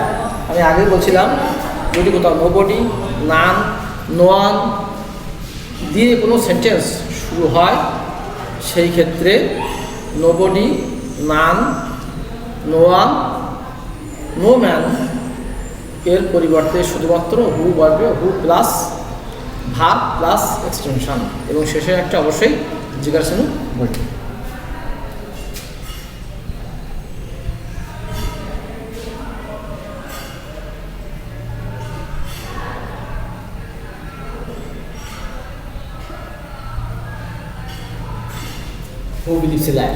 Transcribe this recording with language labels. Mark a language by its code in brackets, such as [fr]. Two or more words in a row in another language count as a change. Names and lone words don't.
[bn] আমি আগেই বলছিলাম যদি কোথাও [en] nobody, none, no one [bn] দিয়ে কোনো সেন্টেন্স শুরু হয়, সেই ক্ষেত্রে [en] nobody, none, no one, no man [bn] এর পরিবর্তে শুধুমাত্র হু বসবে, [en] who plus verb plus extension, [bn] এবং শেষে একটা অবশ্যই জিজ্ঞাসা বলবে। [en] Who believes a liar?